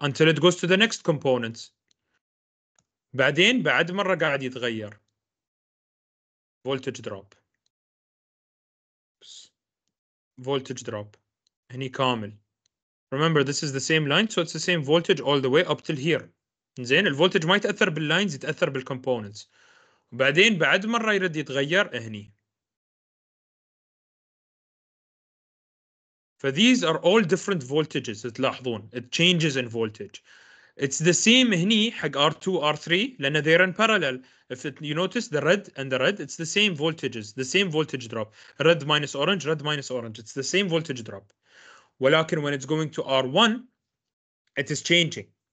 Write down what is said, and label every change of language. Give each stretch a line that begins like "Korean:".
English: Until it goes to the next components.
Arabic: بعدين بعد مرة قاعد يتغير.
English: Voltage drop. Voltage drop.
Arabic: هني كامل.
English: Remember this is the same line, so it's the same voltage all the way up till here.
Arabic: زين الفولتج ما يتأثر باللاينز, يتأثر بالcomponents. وبعدين بعد مرة يرد يتغير هني.
English: فthese are all different voltages. تلاحظون it changes in voltage. It's the same
Arabic: هني حق
English: R2 R3 لأن they're in parallel. If you notice the red and the red, it's the same voltages, the same voltage drop. Red minus orange, red minus orange. It's the same voltage drop. ولكن when it's going to R1, it is changing.